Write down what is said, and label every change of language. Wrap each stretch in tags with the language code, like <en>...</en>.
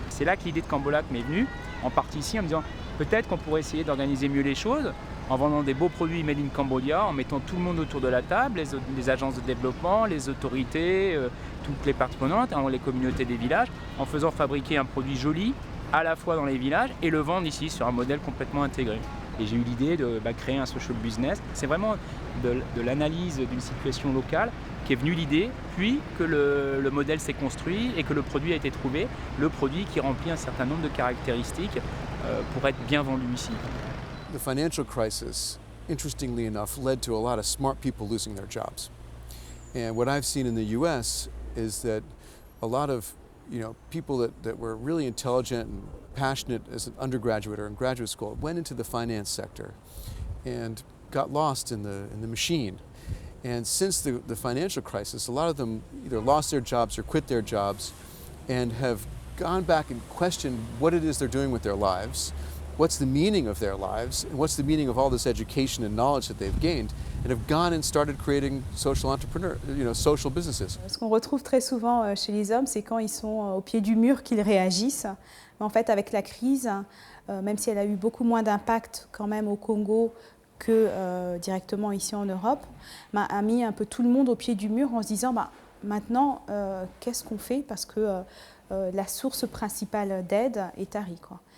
<fr>C'est là que l'idée de Cambolac m'est venue, en partie ici, en me disant peut-être qu'on pourrait essayer d'organiser mieux les choses, en vendant des beaux produits</fr> <en>made in Cambodia,</en> <fr>en mettant tout le monde autour de la table, les agences de développement, les autorités, toutes les parties prenantes, les communautés des villages, en faisant fabriquer un produit joli à la fois dans les villages et le vendre ici sur un modèle complètement intégré. Et j'ai eu l'idée de créer un social business. C'est vraiment de l'analyse d'une situation locale qui est venue l'idée, puis que le modèle s'est construit et que le produit a été trouvé, le produit qui remplit un certain nombre de caractéristiques pour être bien vendu ici.</fr> <en>The financial crisis, interestingly enough, led to a lot of smart people losing their jobs. And what I've seen in the US is that a lot of people that were really intelligent and passionate as an undergraduate or in graduate school went into the finance sector and got lost in the machine. And since the financial crisis, a lot of them either lost their jobs or quit their jobs and have gone back and questioned what it is they're doing with their lives, what's the meaning of their lives, and what's the meaning of all this education and knowledge that they've gained, and have gone and started creating social social businesses.</en> <fr>Ce qu'on retrouve très souvent chez les hommes, c'est quand ils sont au pied du mur qu'ils réagissent. Mais en fait, avec la crise, même si elle a eu beaucoup moins d'impact quand même au Congo que directement ici en Europe, a mis un peu tout le monde au pied du mur en se disant maintenant, qu'est-ce qu'on fait parce que la source principale d'aide est tarie, quoi.</fr>